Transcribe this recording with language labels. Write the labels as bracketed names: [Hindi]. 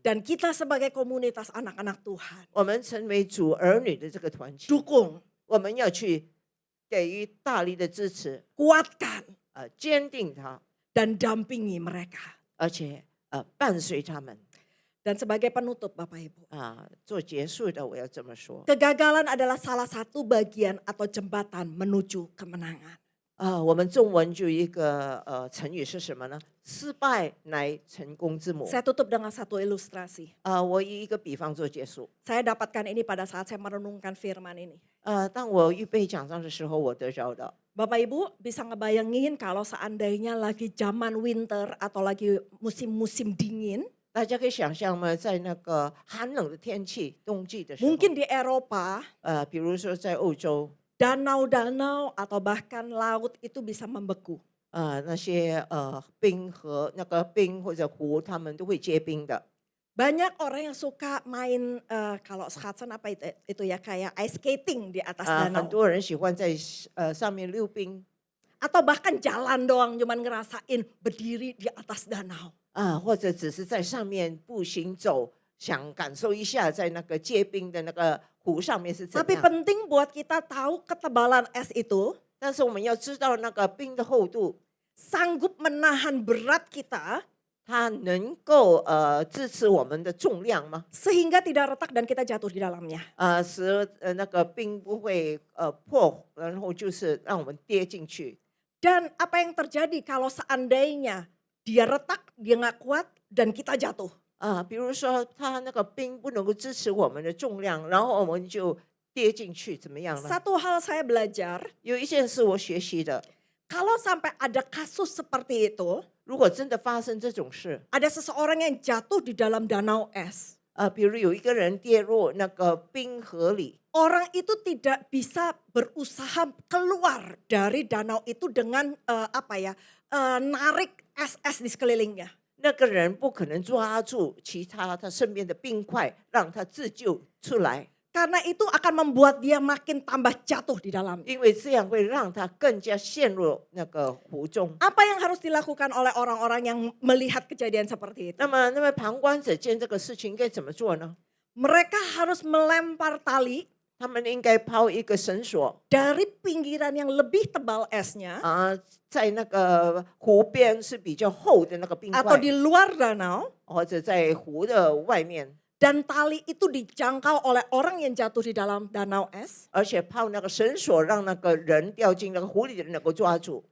[Indonesian] Dan kita sebagai komunitas anak-anak Tuhan. [Chinese] 我们成为主儿女的这个团契， [Indonesian] Dukung, [Chinese] 我们要去给予大力的支持， [Indonesian] kuatkan, [Chinese] 坚定他， [Indonesian] dan dampingi mereka. [Chinese] 而且伴随他们。 [Indonesian] Dan sebagai penutup Bapak Ibu. [Chinese] 做结束的，我要这么说。 [Indonesian] Kegagalan adalah salah satu bagian atau jembatan menuju kemenangan. [Chinese] 我们中文就一个成语是什么呢？失败乃成功之母。 [Indonesian] Saya tutup dengan satu ilustrasi. [Chinese] 我以一个比方做结束。 [Indonesian] Saya dapatkan ini pada saat saya merenungkan firman ini. [Chinese] 当我预备讲章的时候，我得着的。 [Indonesian] Bapak Ibu bisa ngebayangin kalau seandainya lagi zaman winter atau lagi musim-musim dingin. [Chinese] 大家可以想象吗？在那个寒冷的天气，冬季的时候， [Indonesian] Mungkin di Eropa, [Chinese] 比如说在欧洲， [Indonesian] danau-danau atau bahkan laut itu bisa membeku. [Chinese] 那些冰河、那个冰或者湖，他们都会结冰的。 [Indonesian] Banyak orang yang suka main kalau Schatzen apa itu ya kayak ice skating di atas [Chinese] 很 [Indonesian] danau. [Chinese] 多人喜欢在上面溜冰， [Indonesian] Atau bahkan jalan doang cuman ngerasain berdiri di atas danau. [Chinese] 或者只是在上面步行走，想感受一下在那个结冰的那个湖上面是怎 [Indonesian] Tapi [Chinese] 样。 [Indonesian] penting buat kita tahu ketebalan es itu [Chinese] 但是我们要知道那个冰的厚度， [Indonesian] sanggup menahan berat kita [Chinese] 它能够支持我们的重量吗？ [Indonesian] sehingga tidak retak dan kita jatuh di dalamnya. [Chinese] 使那个冰不会破，然后就是让我们跌进去。 [Indonesian] Dan apa yang terjadi kalau seandainya dia retak, dia nggak kuat dan kita jatuh? [Chinese] 比如说它那个冰不能够支持我们的重量，然后我们就跌进去，怎么样呢？ [Indonesian] Satu hal saya belajar, [Chinese] 有一件事我学习的， [Indonesian] kalau sampai ada kasus seperti itu, [Chinese] 如果真的发生这种事， [Indonesian] ada seseorang yang jatuh di dalam danau es. [Chinese] 比如有一个人跌入那个冰河里， [Indonesian] Orang itu tidak bisa berusaha keluar dari danau itu dengan narik es-es di sekelilingnya. [Chinese] 那个人不可能抓住他身边的冰块，让他自救出来， [Indonesian] Karena itu akan membuat dia makin tambah jatuh di dalamnya. [Chinese] 因为这样会让他更加陷入那个湖中。 [Indonesian] Apa yang harus dilakukan oleh orang-orang yang melihat kejadian seperti itu? [Chinese] 那么旁观者见这个事情应该怎么做呢？ [Indonesian] Mereka harus melempar tali [Chinese] 他们应该抛一个绳索 [Indonesian] dari pinggiran yang lebih tebal esnya [Chinese] 在那个湖边是比较厚的那个冰 [Indonesian] atau [Chinese] 块， [Indonesian] di luar danau [Chinese] 或者在湖的外面， [Indonesian] Dan tali itu dijangkau oleh orang yang jatuh di dalam danau es. [Chinese] 而且抛那个绳索，让那个人掉进那个湖里的人能够抓住